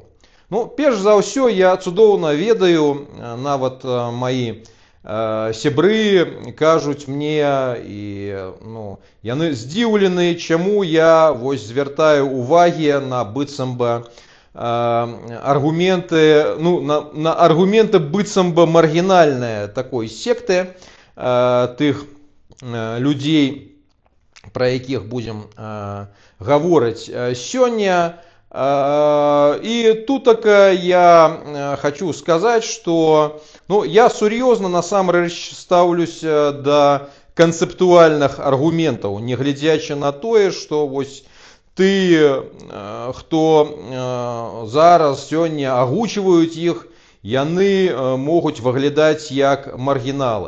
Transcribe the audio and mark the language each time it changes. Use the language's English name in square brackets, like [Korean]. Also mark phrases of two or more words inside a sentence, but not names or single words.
[Belarusian] Перш за ўсё, я цудоўна ведаю, нават маі сябры кажуць мне, і яны здзіўлены, чаму я звяртаю увагі на быццам бы аргументы, на аргументы быццам бы маргінальныя такой секты тых людзей, пра якіх будзем гаворыць сёння. [Russian] И тут я хочу сказать, что я [Belarusian] сур'ёзна насамрэч стаўлюся да канцэптуальных аргументаў, не глядзячы на тое, што ты, хто зараз сёння агучваюць іх, яны могуць выглядаць як маргіналы.